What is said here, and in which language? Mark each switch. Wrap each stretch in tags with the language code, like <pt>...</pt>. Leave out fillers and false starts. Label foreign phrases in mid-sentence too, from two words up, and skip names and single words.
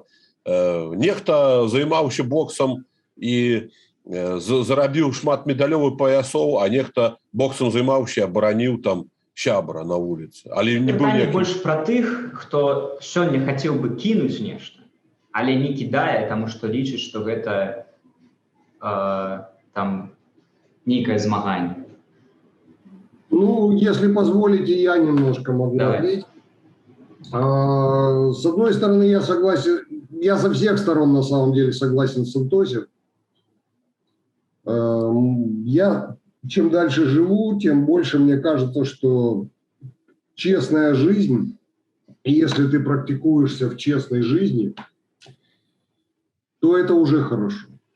<be>Нехта займаўся боксам і зарабіў шмат медалёў і паясоў, а нехта боксам займаўся, абараніў там сябра на вуліцы. Але не быў ніякі... больш пра тых, хто сёння хацеў бы кінуць нешта, але не кідае, таму што лічыць, што гэта там нейкае змаганне.</be> <ru>Если позволите, я немножко могу ответить. С одной стороны, я согласен, я со всех сторон на самом деле согласен с Антосем. Я чем дальше живу, тем больше мне кажется, что честная жизнь, и если ты практикуешься в честной жизни, то это уже хорошо.</ru>